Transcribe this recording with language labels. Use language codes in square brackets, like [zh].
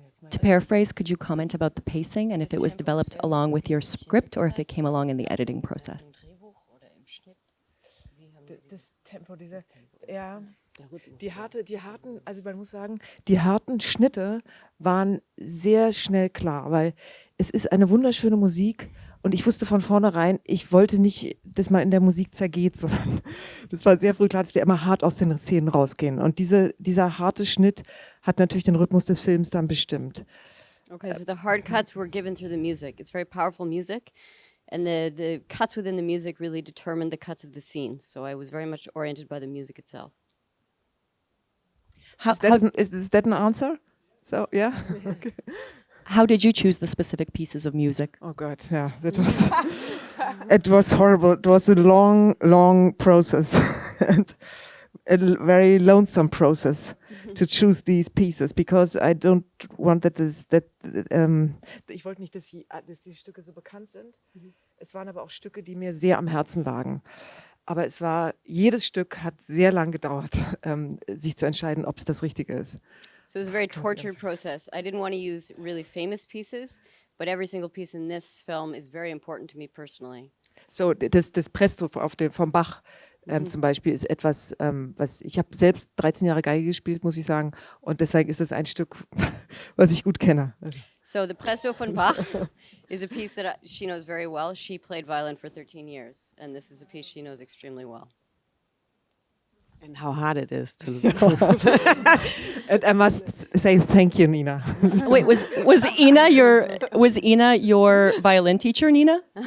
[en] To paraphrase, could you comment about the pacing and if it was developed along with your script or if it came along in the editing process? [de] Das Tempo, man muss sagen, die harten Schnitte waren sehr schnell klar, weil es ist eine wunderschöne Musik und ich wusste von vornherein, ich wollte nicht, dass man in der Musik zergeht, sondern das war sehr früh klar, dass wir immer hart aus den Szenen rausgehen. Und dieser harte Schnitt hat natürlich den Rhythmus des Films dann bestimmt. [en] Okay, so the hard cuts were given through the music. It's very powerful music. And the cuts within the music really determined the cuts of the scene. So I was very much oriented by the music itself. Is that an answer? So, yeah? Okay. How did you choose the specific pieces of music? Oh God, yeah, it was horrible. It was a long process. And very lonesome process to choose these pieces, because I don't want [de] ich wollte nicht, dass die Stücke so bekannt sind. Es waren aber auch Stücke, die mir sehr am Herzen lagen. Aber jedes Stück hat sehr lang gedauert, sich zu entscheiden, ob es das Richtige ist. [en] So it was a very tortured process. I didn't want to use really famous pieces, but every single piece in this film is very important to me personally. [de] So, das Presto vom Bach zum Beispiel ist etwas, was ich habe selbst 13 Jahre Geige gespielt, muss ich sagen, und deswegen ist es ein Stück, was ich gut kenne. [en] So the Presto von Bach is a piece that she knows very well. She played violin for 13 years, and this is a piece she knows extremely well. And how hard it is to. And I must say thank you, Nina. Wait, was Ina your violin teacher, Nina?